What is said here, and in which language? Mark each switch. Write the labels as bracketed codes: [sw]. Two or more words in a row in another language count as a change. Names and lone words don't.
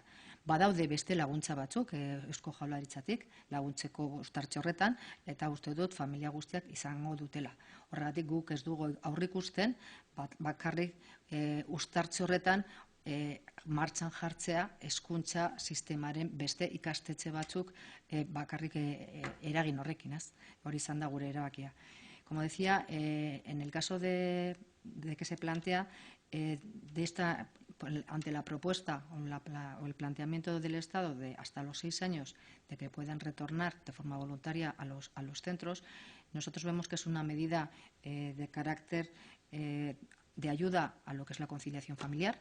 [eu] Badaude beste laguntza batzuk Eusko Jaurlaritzatik laguntzeko uztartze horretan, eta uste dut familia guztiak izango dutela. Horregatik guk ez dugu aurrikusten bakarrik uztartze horretan martxan jartzea hezkuntza sistemaren beste ikastetxe batzuk bakarrik eragin horrekin, hori izan da gure erabakia. [es] Como decía, en el caso de que se plantea ante la propuesta o el planteamiento del Estado de hasta los 6 años de que puedan retornar de forma voluntaria a los centros, nosotros vemos que es una medida de carácter de ayuda a lo que es la conciliación familiar.